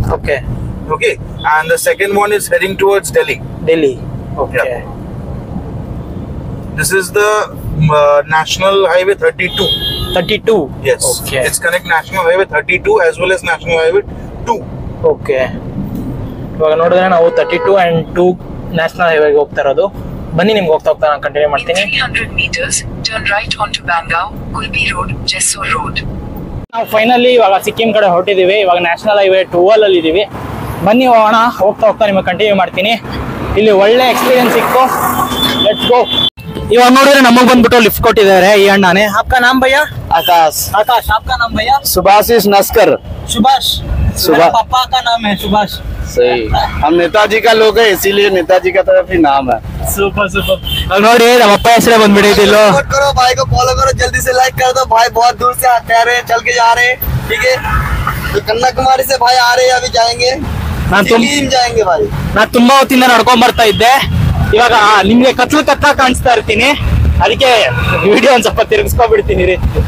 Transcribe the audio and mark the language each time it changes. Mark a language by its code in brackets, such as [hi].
[en] Okay. Okay. And the second one is heading towards Delhi. Delhi. Okay. Yeah. This is the National Highway 32. 32. Yes. Okay. It's connect National Highway 32 as well as National Highway 2. Okay. [kn] ಇವಾಗ ನೋಡಿದ್ರೆ ನಾವು 32 and 2 national ಹೈವೇಗೆ ಹೋಗ್ತಾ ಇರೋದು. ಬನ್ನಿ ನಿಮ್ಗೆ ಹೋಗ್ತಾ ನಾನು continue ಮಾಡ್ತೀನಿ. [en] 300 meters turn right onto Bangaon, Kulbi Road, Jessore Road. [kn] ನಾವು ಫೈನಲಿ ಇವಾಗ ಸಿಕ್ಕಿಂ ಕಡೆ ಹೊರಟಿದ್ದೀವಿ. ಇವಾಗ ನ್ಯಾಷನಲ್ ಹೈವೇ 12 ಅಲ್ಲಿ ಇದ್ದೀವಿ. ಬನ್ನಿ ಹೋಗೋಣ. ಹೋಗ್ತಾ ನಿಮಗೆ ಕಂಟಿನ್ಯೂ ಮಾಡ್ತೀನಿ. ಇಲ್ಲಿ ಒಳ್ಳೆ ಎಕ್ಸ್ಪೀರಿಯನ್ಸ್ ಸಿಕ್ತು. [en] Let's go. [kn] ಇವಾಗ ನೋಡಿದ್ರೆ ನಮಗ್ ಬಂದ್ಬಿಟ್ಟು ಲಿಫ್ಟ್ ಕೊಟ್ಟಿದ್ದಾರೆ ಈ ಅಣ್ಣನೇ. [hi] आपका नाम भैया? आकाश. आकाश. आपका नाम भैया? सुभाषिश नस्कर. सुभाष. मेरे पापा का नाम है सुभाष. सही. हम नेताजी का लोग है इसीलिए नेताजी का तरफ ही नाम है. Super super. अब [kn] ನೋಡಿ ನಮ್ಮ ಅಪ್ಪ ಹೆಸರೇ ಬಂದ್ಬಿಡೈತಿ ಇಲ್ಲೋ. [hi] सपोर्ट करो भाई को, फॉलो करो, जल्दी से लाइक कर दो भाई. बहुत दूर से आ रहे हैं, चल के जा रहे हैं. ठीक है. तो कन्याकुमारी से भाई आ रहे हैं, अभी जाएंगे. जाएंगे भाई. [kn] ನಾನು ತುಂಬಾ ಹೊತ್ತಿಂದ ನಡ್ಕೊಂಡ್ ಬರ್ತಾ ಇದ್ದೆ. ಇವಾಗ ನಿಮ್ಗೆ ಕತ್ಲ ಕಾಣಿಸ್ತಾ ಇರ್ತೀನಿ, ಅದಕ್ಕೆ ವಿಡಿಯೋ ಒಂದ್ ಸ್ವಲ್ಪ ತಿರುಗಿಸ್ಕೊಬಿಡ್ತೀನಿ ರೀ.